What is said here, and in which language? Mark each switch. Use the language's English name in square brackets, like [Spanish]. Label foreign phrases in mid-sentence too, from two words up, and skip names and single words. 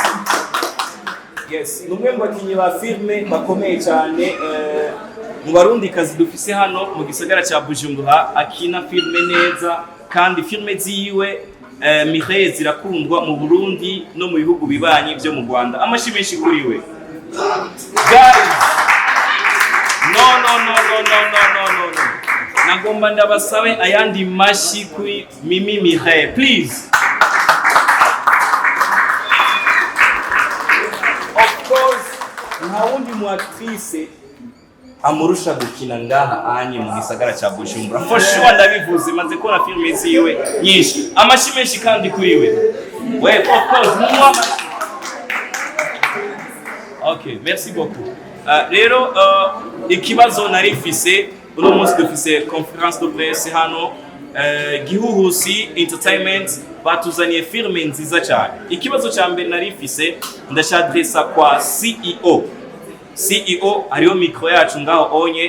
[Rundi] Yes, numwe mu bakinyi ba filme bakomeye cyane mu Barundi kazi dufise hano mu gisagara cya Bujumbura, akina filme neza kandi filme ziwe Mireille zirakundwa mu Burundi no mu bihugu bibanyi byo mu Rwanda. Amashi menshi kuri we. [English] Guys, no. [Rundi] Nagomba ndabasabe ayandi mashi kuri Mimi Mireille please. [English] Of course, [Rundi] nta wundi mu actrice amurusha gukina ngaha anye mu gisagara cya Bujumbura. [English] For sure [Rundi] ndabivuze, maze kubona filme ziwe nyinshi. Amashi menshi kandi kuri we. [English] Ouais, of course, [French] Okay, merci beaucoup. [Rundi] Rero ikibazo narifise uno munsi dufise [French] conference de presse [Rundi] hano Gihuhusi Entertainment batuzaniye filme nziza cyane. Ikibazo cya mbere narifise ndashadresa kwa CEO hariyo mikro yacu ngaho onye.